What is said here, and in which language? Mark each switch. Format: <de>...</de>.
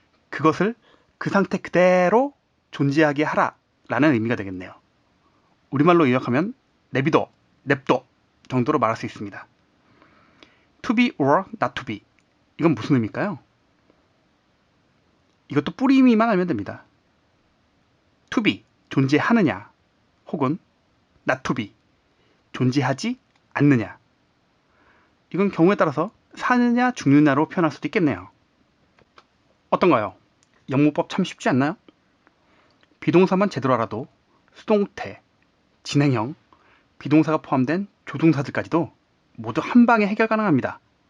<ko>그것을 그 상태 그대로 존재하게 하라 라는 의미가 되겠네요. 우리말로 요약하면 내비둬, 냅둬 정도로 말할 수 있습니다.</ko> <en>To be or not to be.</en> <ko>이건 무슨 의미일까요? 이것도 뿌리미만 알면 됩니다.</ko> <en>To be,</en> <ko>존재하느냐, 혹은</ko> <en>not to be,</en> <ko>존재하지 않느냐. 이건 경우에 따라서 사느냐 죽느냐로 표현할 수도 있겠네요. 어떤가요? 영문법 참 쉽지 않나요? 비동사만 제대로 알아도 수동태, 진행형, 비동사가 포함된 조동사들까지도 모두 한 방에 해결 가능합니다.</ko>